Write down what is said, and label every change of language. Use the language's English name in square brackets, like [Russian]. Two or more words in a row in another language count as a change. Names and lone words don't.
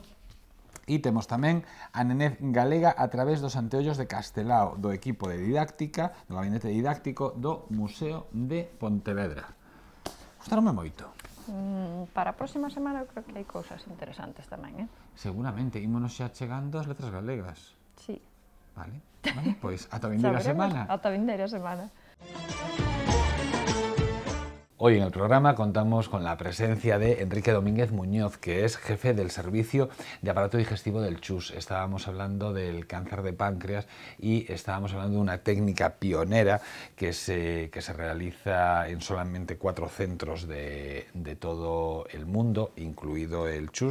[Galician] E temos tamén a nenez galega a través dos anteollos de Castelao, do equipo de didáctica, do gabinete didáctico do Museo de Pontevedra. Gustaronme moito. Para a próxima semana eu creo que hai cousas interesantes tamén, Seguramente, ímonos xa chegando ás letras galegas. Sí. Vale, bueno, pois ata vindeira semana. Ata vindeira semana. [Spanish] Hoy en el programa contamos con la presencia de Enrique Domínguez Muñoz, que es jefe del servicio de aparato digestivo del CHUS. Estábamos hablando del cáncer de páncreas y estábamos hablando de una técnica pionera que se realiza en solamente 4 centros de todo el mundo, incluido el CHUS.